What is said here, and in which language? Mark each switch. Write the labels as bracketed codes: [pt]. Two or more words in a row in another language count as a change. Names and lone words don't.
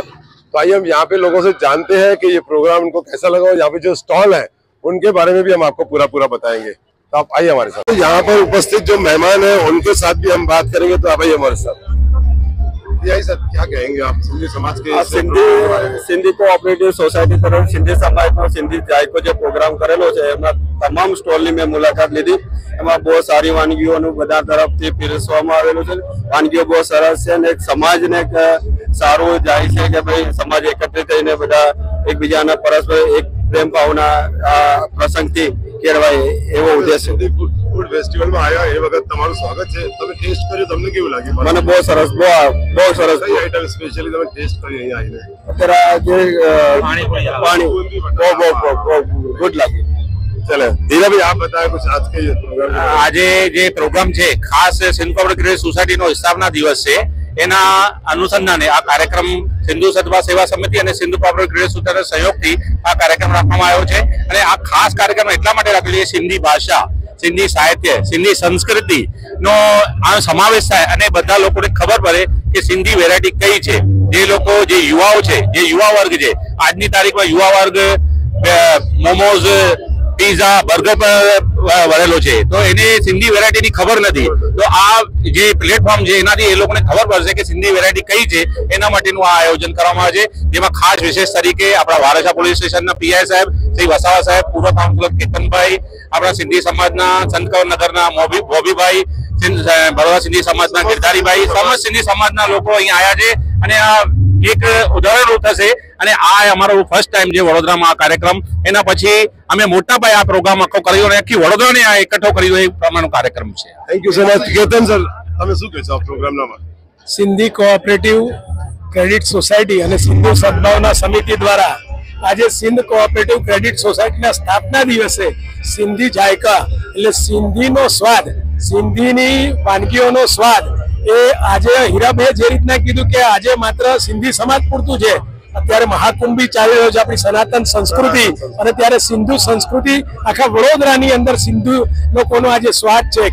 [hi] तो आइए हम यहाँ पे लोगों से जानते हैं कि ये प्रोग्राम उनको कैसा लगा और यहाँ पे जो स्टॉल है उनके बारे में भी हम आपको पूरा बताएंगे। तो आप आइए हमारे साथ। तो यहाँ पर उपस्थित जो मेहमान है उनके साथ भी हम बात करेंगे, तो आप आइए हमारे साथ। यही सर, क्या कहेंगे आप सिंधी समाज के? [gu] सिंधी कोऑपरेटिव सोसायटी तरफ सिंधी समाज નો સિંધી જાયકો જે પ્રોગ્રામ કરેલો છે એમાં તમામ સ્ટોલની મેં મુલાકાત લીધી। એમાં બહુ સારી વાનગીઓનું બધા તરફથી પીરસવામાં આવેલું છે। વાનગીઓ બહુ સરસ છે અને એક સમાજને એક સારું જાય છે કે ભાઈ સમાજ એકત્રિત થઈને બધા એકબીજાના પરસ્પર એક પ્રેમ ભાવના પ્રસંગથી કેળવાય એવો ઉદ્દેશ છે। ફૂડ ફેસ્ટિવલ માં આયા એ વખત તમારું સ્વાગત છે। તમે ટેસ્ટ કર્યું, તમને કેવું લાગ્યું? મને બહુ સરસ કઈ આઈટમ સ્પેશિયલી તમે ટેસ્ટ કરી અહીંયા આવીને? અત્યારે જે પાણી બહુ ગુડ લાગ્યું। [hi] चले धीरे भाई, आप बताएं कुछ आज के प्रोग्राम। [gu] આજ જે પ્રોગ્રામ હૈ ખાસ સિંધ કોઓપરેટિવ સોસાયટી નો સ્થાપના દિવસ હૈ, એના અનુસંધાને આ કાર્યક્રમ સિંધુ સદ્ભાવ સેવા સમિતિ ઔર સિંધુ કોઓપરેટિવ સોસાયટી સહયોગ થી આ કાર્યક્રમ રખવામાં આવ્યો છે। અને આ ખાસ કાર્યક્રમ એટલા માટે રાખેલો છે સિંધી ભાષા, સિંધી સાહિત્ય, સિંધી સંસ્કૃતિ નો આ સમાવેશ થાય અને બધા લોકોને ખબર પડે કિ સિંધી વેરાયટી કઈ છે। જે લોકો જે યુવાઓ છે, જે યુવા વર્ગ છે, આજની તારીખમાં યુવા વર્ગ મોમોઝ, પિઝ્ઝા, બર્ગર પર વળેલો છે, તો એને સિંધી વેરાયટી ની ખબર નથી। તો આ જે પ્લેટફોર્મ છે એનાથી એ લોકોને ખબર પડશે કિ સિંધી વેરાયટી કઈ છે। એના માટેનું આ આયોજન કરવામાં આવે છે, જેમાં ખાસ વિશેષ તરીકે આપણા વારસા પોલીસ સ્ટેશનના પીઆઈ સાહેબ શ્રી વસાવા સાહેબ, પૂર્વ કાઉન્સિલર કેતનભાઈ, આપણા સિંધી સમાજના સંતકવરનગરના મોબીભાઈ, બરોડા સિંધી સમાજના ગિરધારીભાઈ, સમસ્ત સિંધી સમાજના લોકો અહીં આયા છે। અને આ એક ઉદાહરણ થશે અને આ અમારો [en] first time [gu] જે વડોદરામાં આ કાર્યક્રમ, એના પછી અમે મોટા પાયે આ પ્રોગ્રામ આખો કર્યો અને આખી વડોદરાને આ એકઠો કર્યો એ પ્રમાણનો કાર્યક્રમ છે। [en] thank you so much. केतन सर, [gu] તમે શું કહેશો આ પ્રોગ્રામનામાં? સિંધી કોઓપરેટિવ ક્રેડિટ સોસાયટી અને સિંધુ સદભાવના સમિતિ દ્વારા આજે સિંધ કોઓપરેટિવ ક્રેડિટ સોસાયટીના સ્થાપના દિવસે સિંધી જાયકા એટલે સિંધીનો સ્વાદ, સિંધીની વાનગીઓનો સ્વાદ એ આજે હીરાભાઈએ જે રીતના કીધું કે આજે માત્ર સિંધી સમાજ પૂરતું છે, અત્યારે મહાકુંભ બી ચાલી રહ્યો છે આપણી સનાતન સંસ્કૃતિ, અને ત્યારે સિંધુ સંસ્કૃતિ આખા વડોદરાની અંદર સિંધુ લોકોનો આજે સ્વાદ છે।